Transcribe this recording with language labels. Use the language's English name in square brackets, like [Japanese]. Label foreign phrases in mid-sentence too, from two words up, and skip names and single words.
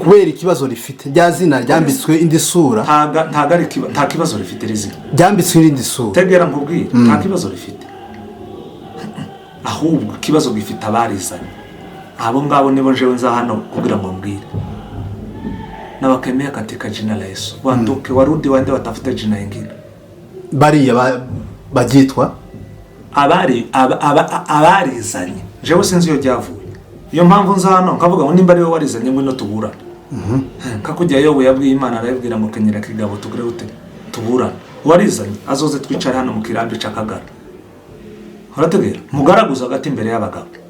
[Rundi] kubera ikibazo rifite rya zina ryambitswe indi sura. Nta kibazo rifite iri zina ryambitswe indi sura. Tegera nkubwire nta kibazo rifite ahubwo ikibazo gifite abarizanye. Abo ngabo nibo jewe nza hano kugira ngo mbwire [Swahili] nawakemea katika jina la Yesu wanduke warudi waende watafute jina lingine. [Rundi] Bariya bagitwa abarizanye jewe sinzi yo ryavuye. Iyo mpamvu nza hano nkavuga ngo nimba ari we warizanye ngo no tuburana. Kakujya Yobu yabwiye Imana arabwira ngo kenyera kigabo tugire ute tuburana. Warizanye azoze twicara hano mu kirambi cakagara. Urategera mugaraguza hagati imbere y'abagabo.